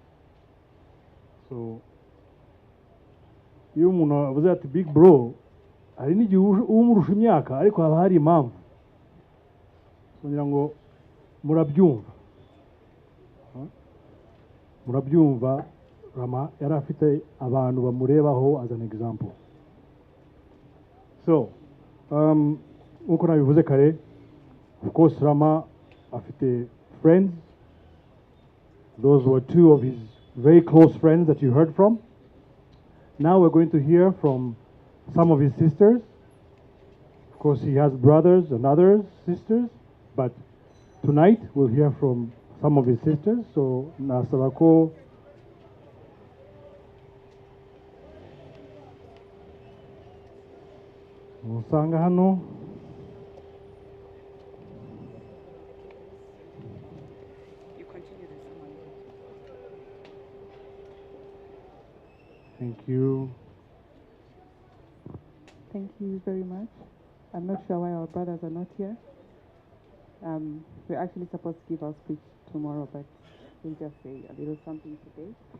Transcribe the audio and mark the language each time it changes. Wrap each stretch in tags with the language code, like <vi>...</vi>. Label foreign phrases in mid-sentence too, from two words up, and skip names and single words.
<rw>So iyo umuntu avuze ati</rw> <en>big bro,</en> <rw>hari n'igihe umurusha imyaka ariko haba hari impamvu. Kugira ngo murabyumva, Rama yari afite abantu bamurebaho</rw> <en>as an example.</en> <rw>So uko nabivuze kare,</rw> <en>of course Rama afite friends. Those were two of his very close friends that you heard from. Now we're going to hear from some of his sisters. Of course, he has brothers and other sisters, but tonight we'll hear from some of his sisters. So,</en> <rw>Nasarako. Musanga hano.</rw> <en>Thank you. Thank you very much. I'm not sure why our brothers are not here. We're actually supposed to give our speech tomorrow, but we'll just say a little something today.</en>